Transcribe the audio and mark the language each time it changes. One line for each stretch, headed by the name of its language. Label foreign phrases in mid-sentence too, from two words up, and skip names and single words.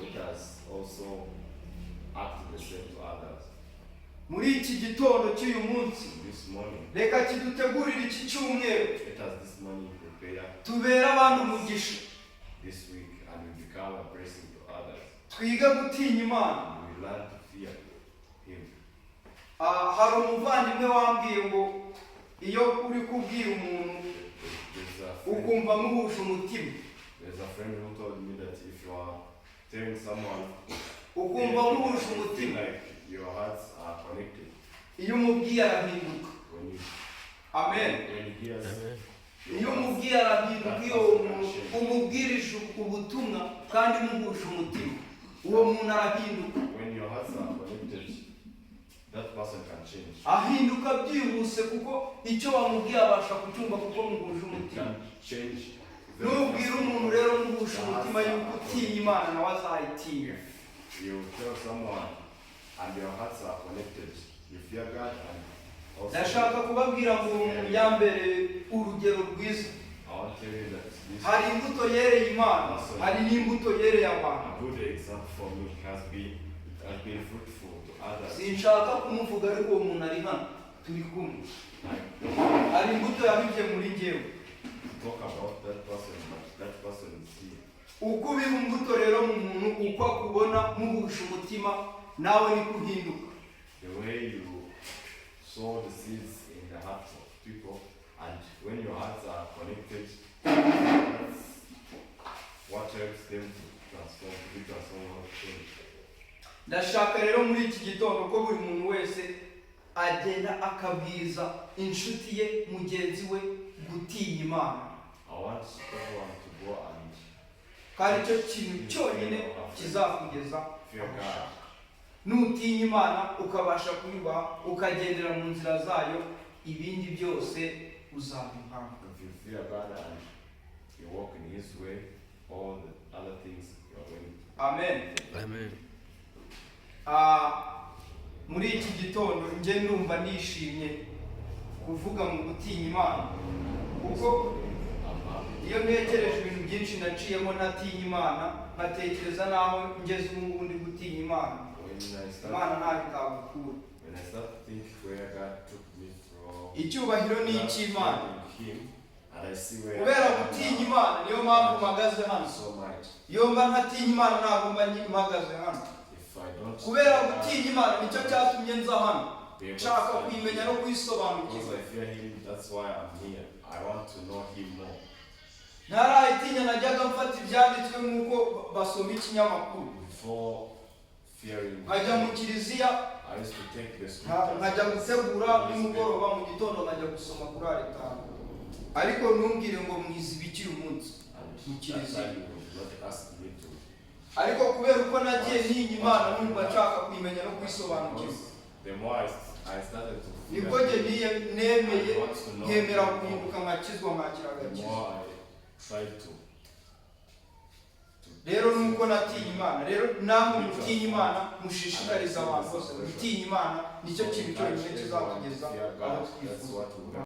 English: it has also acted the same to others.
Kinyarwanda: Muri iki gitondo cy'uyu munsi,
English: This morning,
Kinyarwanda: reka kidutegurire iki cyumweru,
English: let us this morning prepare
Kinyarwanda: tubere abandi umugisha,
English: this week and we become a blessing to others.
Kinyarwanda: twiga gutinya Imana.
English: And we learn to fear Him.
Kinyarwanda: Hari umuvandimwe wambwiye ngo iyo uri kubwira umuntu
English: The
Kinyarwanda: ukumva muhuje umutima.
English: There's a friend who told me that if you are telling someone,
Kinyarwanda: ukumva muhuje
English: feel
Kinyarwanda: umutima.
English: like your hearts are connected.
Kinyarwanda: Iyo umubwiye arahinduka.
English: When you, Amen. when he hears,
Kinyarwanda: Iyo umubwiye arahinduka, iyo umubwirije ubutumwa kandi muhuje umutima, uwo muntu arahinduka.
English: when your hearts are connected, that person can change.
Kinyarwanda: Ahinduka byihuse kuko icyo wamubwiye abasha kucyumva kuko muhuje
English: It
Kinyarwanda: umutima.
English: can change.
Kinyarwanda: Nubwira umuntu rero muhuje umutima yuko utinya Imana nawe azayitinya.
English: You tell someone and your hearts are connected, you fear God and also.
Kinyarwanda: Ndashaka kubabwira ngo yambere urugero rwiza.
English: I want to tell you that this
Kinyarwanda: Hari imbuto yereye Imana, hari n'imbuto yereye abantu.
English: a good example for me has been fruitful to others.
Kinyarwanda: Sinshaka kumuvuga ariko uwo muntu ari hano turi kumwe. Hari imbuto yabibye muri njyewe.
English: Talk about that person, but that person is here.
Kinyarwanda: Uko ubiba imbuto rero mu muntu, uko akubona muhuje umutima, nawe ni kuhinduka.
English: The way you sow the seeds in the hearts of people, and when your hearts are connected, that's what helps them to be transformed.
Kinyarwanda: Ndashaka rero muri iki gitondo ko buri muntu wese agenda akabwiza inshuti ye, mugenzi we gutinya Imana.
English: I want everyone to go and
Kinyarwanda: Kandi cyo kintu cyonyine kizakugeza
English: fear God.
Kinyarwanda: nutinya Imana ukabasha kuyubaha, ukagendera mu nzira zayo, ibindi byose uzabihabwa.
English: If you fear God and you walk in His way, all the other things you are going to. Amen. Amen.
Kinyarwanda: Muri iki gitondo nje ndumva nishimye kuvuga mu gutinya Imana, kuko iyo ntekereje ibintu byinshi naciyemo natinya Imana, nkatekereza naho ngeze ubu ngubu ndi gutinya Imana. Imana ntabwo itagukura.
English: When I start to think where God took me from,
Kinyarwanda: Icyubahiro ni icy'Imana.
English: Him, and I see where
Kinyarwanda: Kubera gutinya Imana niyo mpamvu mpagaze hano.
English: so much.
Kinyarwanda: Iyo mba ntatinya Imana ntabwo mba mpagaze hano.
English: If I don't,
Kinyarwanda: Kubera gutinya Imana nicyo cyatumye nza hano.
English: be able to
Kinyarwanda: Nshaka
English: stand
Kinyarwanda: kuyimenya no
English: because
Kinyarwanda: kuyisobanukirwa.
English: I fear Him, that's why I'm here. I want to know Him more.
Kinyarwanda: Ntarayitinya, najyaga mfata ibyanditswe nk'uko basoma ikinyamakuru.
English: Before fearing,
Kinyarwanda: Nkajya mu kiliziya,
English: I used to take the
Kinyarwanda: nkajya
English: scriptures.
Kinyarwanda: gutegura nimugoroba, mu gitondo nkajya gusoma kuri aritari. Ariko ntumbwire ngo mwizibikire umunsi mu
English: And that
Kinyarwanda: kiliziya.
English: time you would not ask me to.
Kinyarwanda: Ariko kubera uko nagiye ntinya Imana, numva nshaka kuyimenya no kuyisobanukirwa,
English: The more I started to fear
Kinyarwanda: nibwo njye
English: Him,
Kinyarwanda: nemeye nkemera guhinduka nkakizwa nkakira
English: the
Kinyarwanda: agakiza.
English: more I tried to.
Kinyarwanda: Rero nuko natinya Imana. Rero namwe mutinya Imana, mushishikariza abantu bose gutinya Imana, nicyo kintu cyonyine kizakugeza aho twifuza.